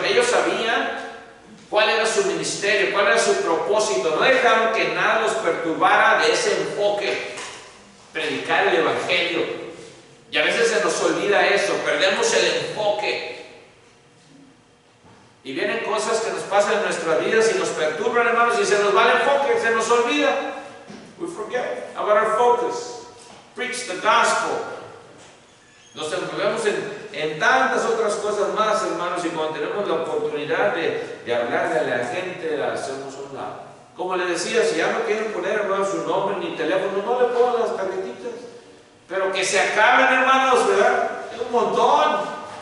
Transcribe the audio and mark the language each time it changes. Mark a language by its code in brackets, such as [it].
[es] Ellos sabían cuál era su ministerio, cuál era su propósito. No dejaron que nada los perturbara de ese enfoque. predicar el Evangelio. Y a veces se nos olvida eso, perdemos el enfoque. Y vienen cosas que nos pasan en nuestras vidas y nos perturban, hermanos, y se nos va el enfoque, se nos olvida. [en] We forget about our focus. Preach the gospel. [es] Nos envolvemos en tantas otras cosas más, hermanos, y cuando tenemos la oportunidad de hablarle a la gente, la hacemos a un lado. Como les decía, si ya no quieren poner, hermanos, su nombre ni teléfono, no le pongan las tarjetitas. Pero que se acaben, hermanos, ¿verdad? Es un montón.